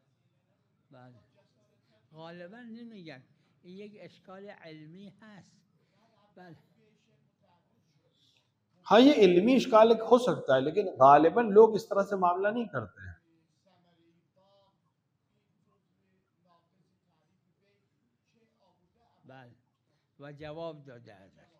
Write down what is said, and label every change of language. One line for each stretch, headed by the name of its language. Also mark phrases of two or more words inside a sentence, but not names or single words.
Persian: غالبا نمیگن این یک اشکال علمی هست. بله
Urdu: ہاں یہ علمی اشکال ہو سکتا ہے، لیکن غالباً لوگ اس طرح سے معاملہ نہیں کرتے ہیں.
Persian: و جواب داده ازش.